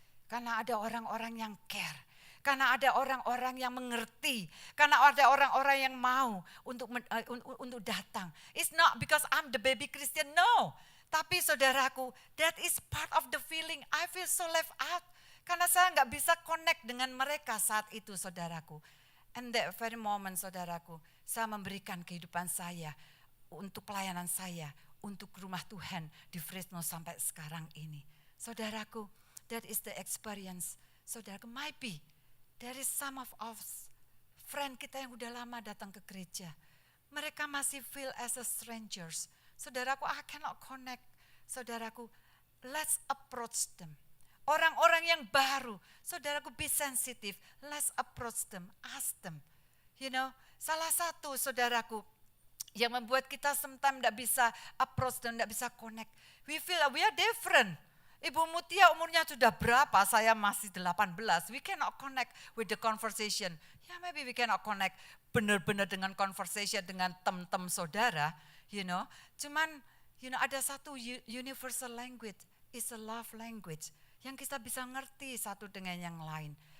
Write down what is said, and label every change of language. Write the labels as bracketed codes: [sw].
[id] Karena ada orang-orang yang care. Karena ada orang-orang yang mengerti. Karena ada orang-orang yang mau untuk datang. [en] It's not because I'm the baby Christian, no. [id] Tapi saudaraku, [en] that is part of the feeling. I feel so left out. [id] Karena saya nggak bisa connect dengan mereka saat itu, saudaraku. [en] And that very moment, [id] saudaraku, saya memberikan kehidupan saya untuk pelayanan saya, untuk rumah Tuhan di Fresno sampai sekarang ini. [en] Saudaraku, that is the experience. Saudaraku, maybe there is some of us, friend [id] kita yang udah lama datang ke gereja. Mereka masih [en] feel as a strangers. Saudaraku, I cannot connect. Saudaraku, let's approach them. [id] Orang-orang yang baru, [en] saudaraku, be sensitive. Let's approach them, ask them. [id] Salah satu saudaraku, yang membuat kita sometimes tidak bisa approach dan tidak bisa connect. [en] We feel we are different. [id] Ibu Mutia umurnya sudah berapa? Saya masih 18. [en] We cannot connect with the conversation. [id] Ya, [en] maybe we cannot connect [id] benar-benar dengan conversation dengan tem-tem saudara, Cuman, ada satu [en] universal language, is a love language [id] yang kita bisa ngerti satu dengan yang lain.